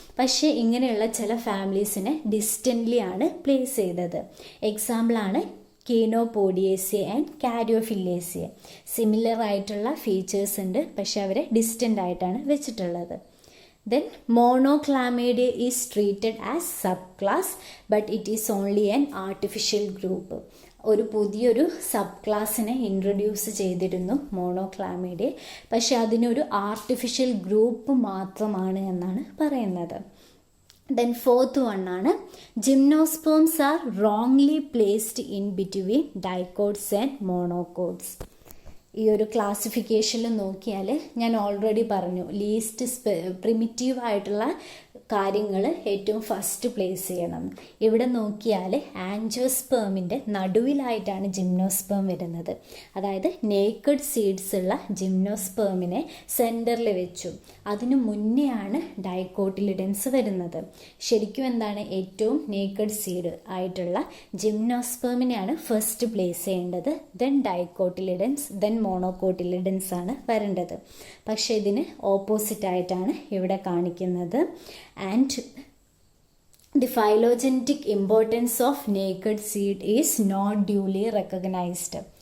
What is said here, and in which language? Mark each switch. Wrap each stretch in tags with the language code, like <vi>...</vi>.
<ml>പക്ഷേ ഇങ്ങനെയുള്ള ചില ഫാമിലീസിനെ ഡിസ്റ്റൻ്റ്ലി ആണ് പ്ലേസ് ചെയ്തത്. എക്സാമ്പിളാണ് കീനോപോഡിയേസിയ ആൻഡ് കാരിയോഫില്ലേസിയ. സിമിലർ ആയിട്ടുള്ള ഫീച്ചേഴ്സ് ഉണ്ട്, പക്ഷെ അവരെ ഡിസ്റ്റൻ്റ് ആയിട്ടാണ് വെച്ചിട്ടുള്ളത്.</ml> <en>Then monoclamidae is treated as subclass but it is only an artificial group.</en> <ml>ഒരു പുതിയൊരു സബ് ക്ലാസ്സിനെ ഇൻട്രൊഡ്യൂസ് ചെയ്തിരുന്നു മോണോക്ലാമിഡെ, പക്ഷെ അതിനൊരു ആർട്ടിഫിഷ്യൽ ഗ്രൂപ്പ് മാത്രമാണ് എന്നാണ് പറയുന്നത്.</ml> <en>Then fourth one ആണ് gymnosperms are wrongly placed in between dicots and monocots.</en> <ml>ഈ ഒരു ക്ലാസിഫിക്കേഷനിൽ നോക്കിയാൽ ഞാൻ ഓൾറെഡി പറഞ്ഞു ലീസ്റ്റ് പ്രിമിറ്റീവ് ആയിട്ടുള്ള കാര്യങ്ങൾ ഏറ്റവും ഫസ്റ്റ് പ്ലേസ് ചെയ്യണം. ഇവിടെ നോക്കിയാൽ ആൻജിയോസ്പേമിൻ്റെ നടുവിലായിട്ടാണ് ജിംനോസ്പേം വരുന്നത്. അതായത് നേക്കഡ് സീഡ്സ് ഉള്ള ജിംനോസ്പേമിനെ സെൻറ്ററിൽ വെച്ചു. അതിനു മുന്നെയാണ് ഡൈക്കോട്ടിലിഡൻസ് വരുന്നത്. ശരിക്കും എന്താണ് ഏറ്റവും നേക്കഡ് സീഡ് ആയിട്ടുള്ള ജിംനോസ്പേമിനെയാണ് ഫസ്റ്റ് പ്ലേസ് ചെയ്യേണ്ടത്. ദെൻ ഡൈക്കോട്ടിലിഡൻസ്, ദെൻ മോണോകോട്ടിലിഡൻസ് ആണ് വരേണ്ടത്. പക്ഷേ ഇതിന് ഓപ്പോസിറ്റ് ആയിട്ടാണ് ഇവിടെ കാണിക്കുന്നത്.</ml> <en>And the phylogenetic importance of naked seed is not duly recognized.</en>